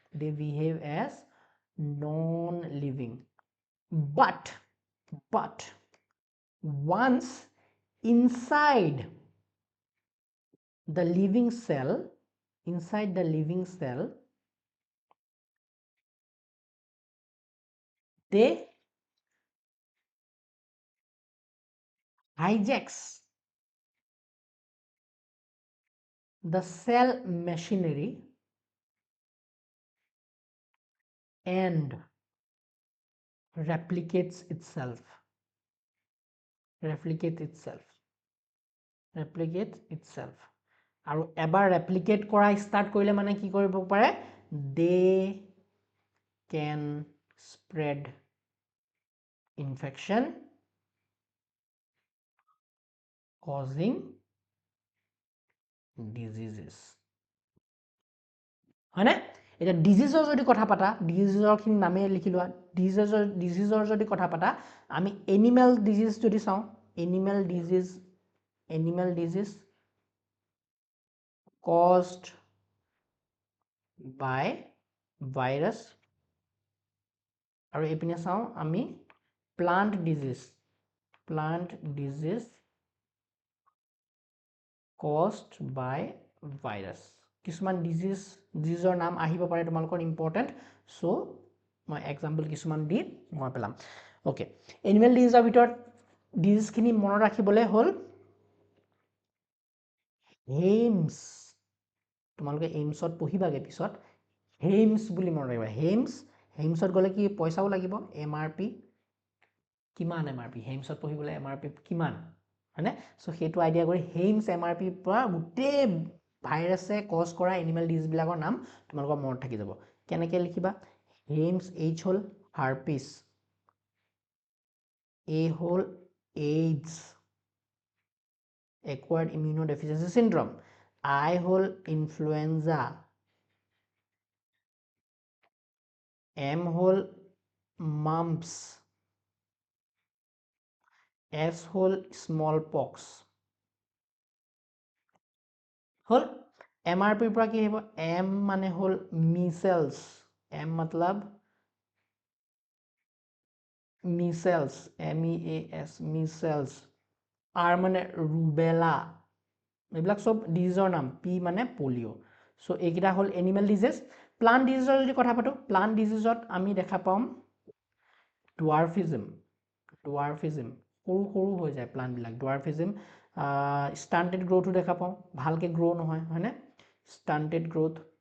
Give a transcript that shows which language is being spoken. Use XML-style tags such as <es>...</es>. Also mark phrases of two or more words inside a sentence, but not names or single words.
<en>but once inside the living cell they hijacks the cell machinery and replicates itself</en> <as>আৰু এবাৰ ৰেপ্লিকেট কৰা ষ্টাৰ্ট কৰিলে মানে কি কৰিব পাৰে</as> <en>they can spread infection causing diseases</en> <as>হয়নে এটা ডিজিজৰ যদি কথা পাতা ডিজিজৰ খিনি নামে লিখি লোৱা ডিজিজৰ যদি কথা পাতা আমি</as> <en>animal disease</en> <as>যদি চাও এনিমেল</as> <en>ডিজিজ caused by virus</en> <as>আৰু এপিনে চাও আমি</as> <en>plant disease caused by virus</en> <as>কিছুমান ডিজিজৰ নাম আহিব পাৰে তোমালোকৰ ইম্পৰ্টেন্ট সো মই এক্সাম্পল কিছুমান দি মই পেলাম ওকে</as> <en>animal disease</en> <as>ভিতৰত ডিজিজ খিনি মনত ৰাখিবলৈ হল হেইমছ তোমালোকে এইমছত পঢ়িবাগে পিছত হেইমছ বুলি মনত ৰাখিবা হেইমছত গলে কি পইচাও লাগিব এমআৰপি কিমান এমআৰপি হেইমছত পঢ়িবলৈ এমআৰপি কিমান হয়নে সো সেইটো আইডিয়া কৰি হেইমছ এমআৰপি পৰা গোটেই ভাইৰাছে কজ কৰা</as> <en>animal disease</en> <as>বিলাকৰ নাম তোমালোকৰ মনত থাকি যাব কেনেকৈ লিখিবা হেইমছ এইচ হল হাৰ্পিছ এ হল এইডছ</as> <en>acquired immunodeficiency syndrome</en> <as>I হল influenza M হল mumps S হল smallpox হল MRP পৰা কি আহিব M মানে হল measles M मतलब measles measles R মানে rubella এইবিলাক সব ডিজিজৰ নাম P মানে পোলিও সো এইকেইটা হল</as> <en>animal disease plant disease</en> <as>যদি কথা পাতো</as> <en>plant disease</en> <as>আমি দেখা পাম ডুৱাৰ্ফিজম সৰু হৈ যায় প্লান্ট বিলাক ডুৱাৰ্ফিজম</as> <en>stunted growth</en> <as>দেখা পাওঁ ভালকে গ্ৰো নহয় হয়নে</as> <en>stunted growth</en>